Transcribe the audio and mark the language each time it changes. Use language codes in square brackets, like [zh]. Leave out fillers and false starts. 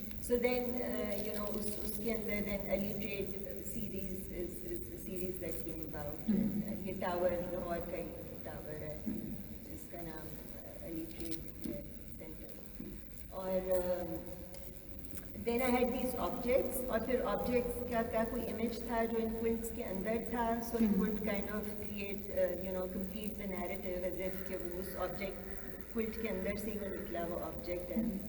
[en] So then you know [hi] उसके अंदर [en] then Ali Trade series is the series that came about. [hi] ये tower Lahore का एक tower है जिसका नाम Ali Trade Center. और [en] then I had these objects [hi] और फिर objects का कोई image था जो in quilts के अंदर था, [en] so it would kind of create you know complete the narrative [hi] as if कि वो उस object quilt के अंदर से ही वो निकला वो object है.